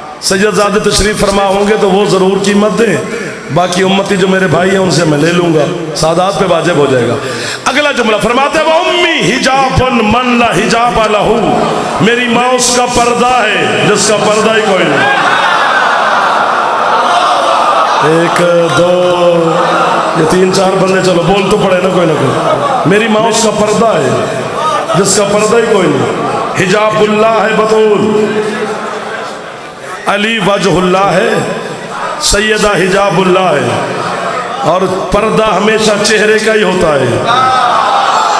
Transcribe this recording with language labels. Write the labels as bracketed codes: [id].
[ur] سید زادے تشریف فرما ہوں گے تو وہ ضرور قیمت دیں باقی امتی جو میرے بھائی ہیں ان سے میں لے لوں گا سادات پہ واجب ہو جائے گا. اگلا جملہ فرماتے ہیں [ar] وَأُمِّي حِجَابٌ مَنْ لَا حِجَابَ لَهُ [ur] میری ماں اس کا پردہ ہے جس کا پردہ ہی کوئی نہیں. ایک دو یہ تین چار بندے چلو بول تو پڑے نا کوئی نہ کوئی. میری ماں اس کا پردہ ہے جس کا پردہ ہی کوئی نہیں. حجاب اللہ ہے بطول علی وجہ اللہ ہے سیدہ حجاب اللہ ہے اور پردہ ہمیشہ چہرے کا ہی ہوتا ہے.